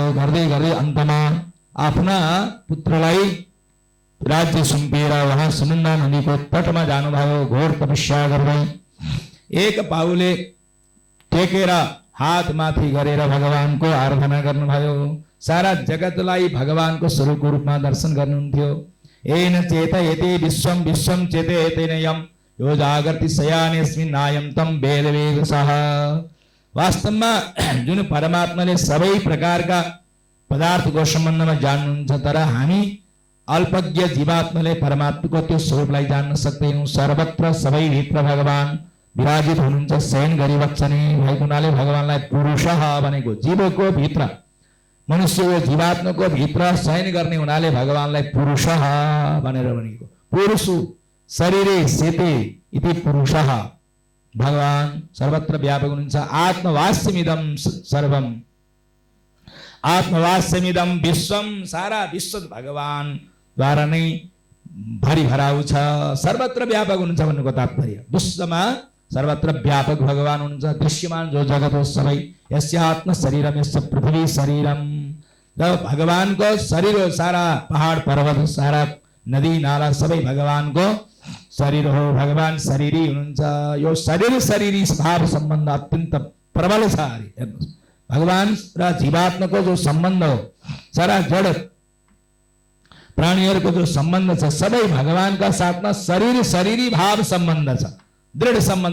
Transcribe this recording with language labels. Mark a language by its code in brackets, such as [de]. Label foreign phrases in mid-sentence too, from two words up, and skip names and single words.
[ne] गर्दै गर्दै अन्तमा आफ्ना पुत्रलाई राज्य सुम्पिएर उहाँ सुनन्दा नदीको तटमा जानुभयो। घोर तपस्या गर्दै एक पाउले टेकेर हात माथि गरेर भगवानको आराधना गर्नुभयो। सारा जगतलाई भगवानको स्वरूपको रूपमा दर्शन गर्नुहुन्थ्यो। [sa] येन चेतयते विश्वं विश्वं चेतयतेन यम् यो जागर्ति शयानेऽस्मिन् नायं तं वेद वेदसः। [ne] वास्तवमा जुन परमात्माले सबै प्रकारका पदार्थको सम्बन्धमा जान्नुहुन्छ, तर हामी अल्पज्ञ जीवात्माले परमात्माको त्यो स्वरूपलाई जान्न सक्दैनौँ। सर्वत्र सबैभित्र भगवान विराजित हुनुहुन्छ, शयन गरिबक्छने भएको हुनाले भगवानलाई पुरुषः भनेको। जीवको भित्र, मनुष्यको जीवात्माको भित्र शयन गर्ने हुनाले भगवानलाई पुरुषः भनेर भनेको। [sa] पुरुषु शरीरे सेते इति पुरुषः। [ne] भगवान सर्वत्र व्यापक हुनुहुन्छ। [sa] आत्मवास्यमिदं सर्वम, आत्मवास्यमिदं विश्वम, [ne] सारा विश्व भगवान द्वारा नै भरिभराउ छ। सर्वत्र व्यापक हुनुहुन्छ भन्नुको तात्पर्य विश्वमा सर्वत्र व्यापक भगवान हुनुहुन्छ। [sa] दृश्यमान [ne] जो जगत हो सबै [sa] यस्य आत्म शरीरम यस्य पृथ्वी शरीरम। [ne] जब भगवानको शरीर हो, सारा पहाड पर्वत, सारा नदी नाला सबै भगवानको शरीर हो। भगवान शरीरी हुनुहुन्छ। यो शरीर शरीरी भाव सम्बन्ध अत्यन्त प्रबल छ। हेर्नुहोस्, भगवान र जीवात्माको जो सम्बन्ध हो, सारा जड प्राणीहरूको जो सम्बन्ध छ सबै भगवानका साथमा शरीरी भाव सम्बन्ध छ, दृढ सम्बन्ध।